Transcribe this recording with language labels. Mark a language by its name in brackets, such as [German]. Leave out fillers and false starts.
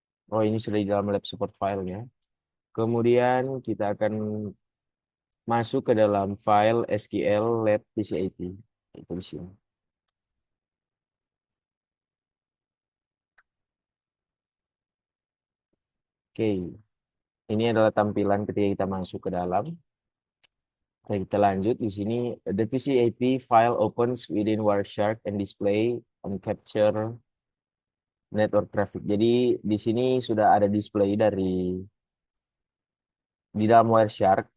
[Indonesian] Oh, ini sudah di dalam lab support file ya. Kemudian kita akan masuk ke dalam file SQL lab TCP. Itu di sini. Oke. Ini adalah tampilan ketika kita masuk ke dalam. Kita lanjut di sini. [English] The TCP file opens within Wireshark and display on capture network traffic. [Indonesian] Jadi di sini sudah ada display dari di dalam Wireshark.